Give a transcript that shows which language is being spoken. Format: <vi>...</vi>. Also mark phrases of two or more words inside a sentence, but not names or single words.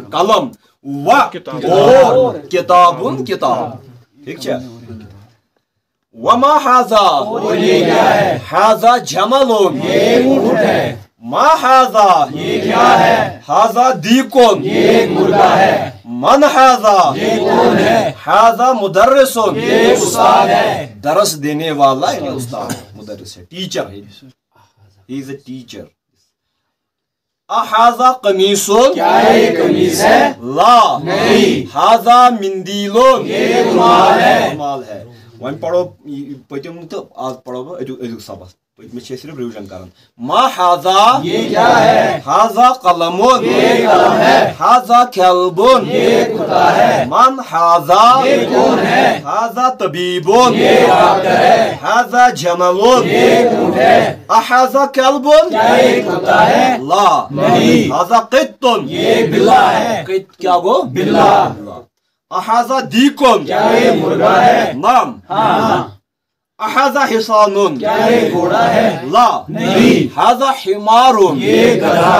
<ur>قلم و اور کتابون کتاب ٹھیک ہے</ur> <ar>وما حاذا</ar> <ur>یہ کیا ہے</ur> <ar>حاذا جملون</ar> <ur>یہ اونٹ ہے</ur> <ar>ما حاذا</ar> <ur>یہ کیا ہے</ur> <ar>حاذا دیکون</ar> <ur>یہ ایک مرغا ہے</ur> <ar>من حاذا</ar> <ur>یہ کون ہے</ur> <ar>حاذا مدرسون</ar> <ur>یہ استاد ہے درس دینے والا یعنی استاد مدرس ہے ٹیچر ہے</ur> <en>he is a teacher</en> <ar>احاذا قمیصون</ar> <ur>کیا یہ قمیص ہے لا نہیں</ur> <ar>حاذا مندیلون</ar> <ur>یہ رومال ہے رومال ہے وۄنۍ پڑھو</ur> <ks>پٔتِم تہٕ آز</ks> <ur>پڑھو</ur> <ks>بہٕ أزیُک سبق پٔتمہِ چھِ صرف ریوجن کران</ks> <ar>ما حاذا</ar> <ur>یہ کیا ہے</ur> <ar>حاذا قلمون</ar> <ur>یہ قلم ہے</ur> <ar>حاذا کلبون</ar> <ur>یہ کتا ہے</ur> <ar>من حاذا</ar> <ur>یہ کون ہے</ur> <ar>حاذا طبیبون</ar> <ur>یہ ڈاکٹر ہے حاذا جملون یہ اونٹ ہے</ur> <ar>احاذا کلبون</ar> <ur>کیا یہ کتا ہے لا نہیں</ur> <ar>حاذا قطن</ar> <ur>یہ بلا ہے قط کیا گو بلا</ur> <ar>احاذا دیکون</ar> <ur>کیا یہ مرغا ہے نعم ہاں</ur> <ar>احاذا حصانون</ar> <ur>کیا یہ گھوڑا ہے لا نہیں</ur> <ar>حاذا حمارون</ar> <ur>یہ گدھا</ur>